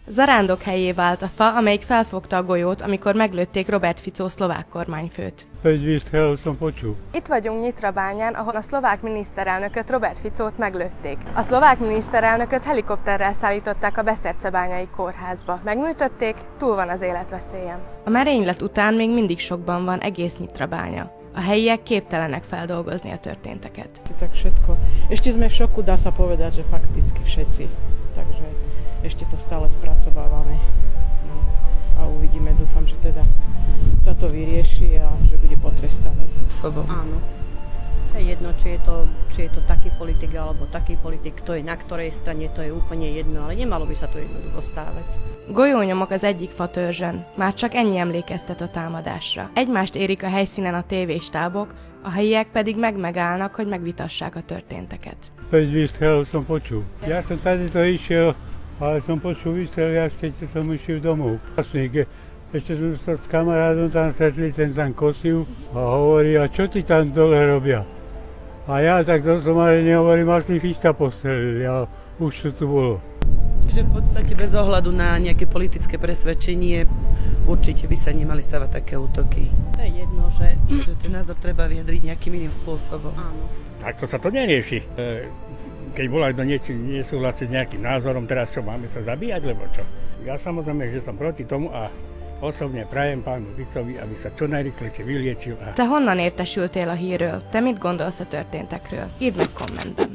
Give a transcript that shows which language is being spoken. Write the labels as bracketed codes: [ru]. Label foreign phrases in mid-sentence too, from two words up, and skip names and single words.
[hu] Zarándokhelyé vált a fa, amelyik felfogta a golyót, amikor meglőtték Robert Fico szlovák kormányfőt. [sk] Egy výstrel som počul. [hu] Itt vagyunk Nyitrabányán, ahol a szlovák miniszterelnököt, Robert Ficót meglőtték. A szlovák miniszterelnököt helikopterrel szállították a Besztercebányai kórházba. Megműtötték, túl van az életveszélyen. A merénylet után még mindig sokban van egész Nyitrabánya. A helyiek képtelenek feldolgozni a történteket. [sk] Tak všetko. Ešte sme v šoku, dá sa povedať, že fakticky všetci. Takže ešte to stále spracovávame. No, a uvidíme, dúfam, že teda sa to vyrieši a že bude potrestaný. Áno. Je jedno, či je to taký politik alebo taký politik, kto je na ktorej strane, to je úplne jedno, ale nemalo by sa to jednoducho stávať. [hu] Golyónyomok az egyik fatörzsön. Már csak ennyi emlékeztet a támadásra. Egymást érik a helyszínen a tévéstábok, a helyiek pedig megállnak, hogy megvitassák a történteket. [sk] 5 výstrelov som počul. Ja som tady to išiel, ale som počul výstrely, až keď som išiel domov. Vlastne, ešte sme sa s kamarádom tam stretli, ten tam kosil a hovorí, a čo ti tam dole robia? A ja tak to som ale nehovorím, asi fišta postrelili a už to tu bolo. Že v podstate bez ohľadu na nejaké politické presvedčenie určite by sa nemali stavať také útoky. To je jedno, že Ten názor treba vyjadriť nejakým iným spôsobom. áno. Takto sa to nerieši. Keď volá kto nesúhlasí s nejakým názorom, teraz čo, máme sa zabíjať, lebo čo? Ja samozrejme, že som proti tomu a osobne prajem pánu Ficovi, aby sa čo najrychlejšie vyliečil. [hu] Te honnan értesültél a hírről? Te mit gondolsz a történtekről? Írd meg kommentben.